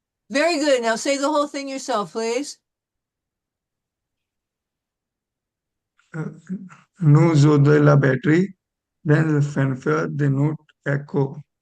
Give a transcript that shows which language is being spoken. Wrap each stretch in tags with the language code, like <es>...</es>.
<en>Very good. Now say the whole thing yourself, please.</en> <fr>Nous jouons de la batterie dans la fanfare de notre école.</fr>